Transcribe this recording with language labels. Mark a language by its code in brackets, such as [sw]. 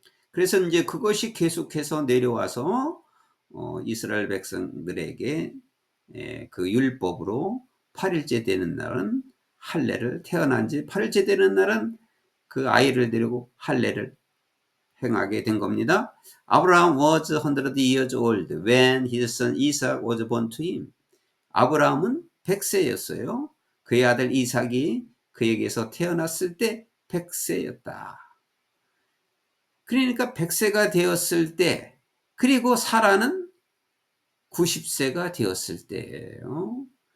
[ko] 그래서 인제 그것이 계속해서 내려와서 이스라엘 백성들에게 그 율법으로 8일째 되는 날은 할례를 태어난 지 8일째 되는 날은 그 아이를 데리고 할례를 행하게 된 겁니다. [en] Abraham was 100 years old when his son Isaac was born to him. [ko] 아브라함은 100세였어요. 그의 아들 이삭이 그에게서 태어났을 때 100세였다. 그러니까 100세가 되었을 때, 그리고 사라는 90세가 되었을 때예요.